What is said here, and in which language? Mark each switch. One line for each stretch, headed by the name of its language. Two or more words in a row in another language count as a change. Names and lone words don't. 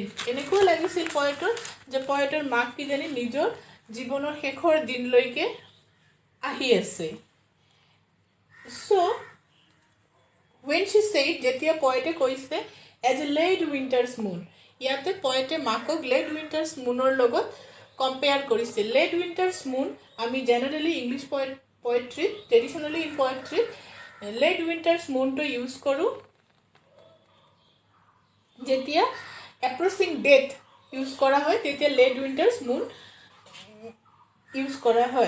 Assamese: এনেকুৱা লাগিছিল পয়েটৰ যে পয়েটৰ মাক কিজানি নিজৰ জীৱনৰ শেষৰ দিনলৈকে আহি আছে।
English: So when she said,
Assamese: যেতিয়া পয়েটে কৈছে
English: as a late winter's moon,
Assamese: ইয়াতে পয়েটে মাকক
English: late winter's moon
Assamese: লগত কম্পেয়াৰ কৰিছে।
English: late winter's moon
Assamese: আমি জেনেৰেলি
English: English poetry, traditionally in poetry late winter's moon use
Assamese: কৰোঁ যেতিয়া
English: approaching death use
Assamese: কৰা হয়, তেতিয়া
English: late winter's moon use
Assamese: কৰা হয়।